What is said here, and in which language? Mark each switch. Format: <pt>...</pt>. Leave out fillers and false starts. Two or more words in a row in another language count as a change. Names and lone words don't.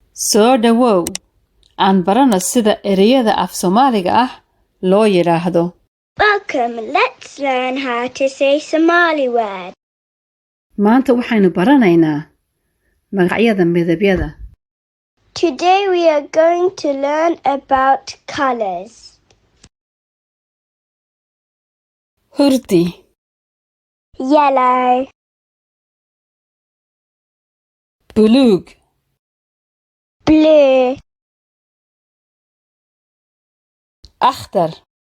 <so>Soo dhawow aan barano sida ereyada af Soomaaliga ah loo yiraahdo.</so> <en>Welcome, let's learn how to say Somali word.</en> <so>Maanta waxaynu baranaynaa magacyada midabyada.</so> <en>Today we are going to learn about colors.</en> <so>Hurdi,</so> <en>Yellow,</en> <so>buluug,</so> <en>blue,</en> <so>akhdar,</so>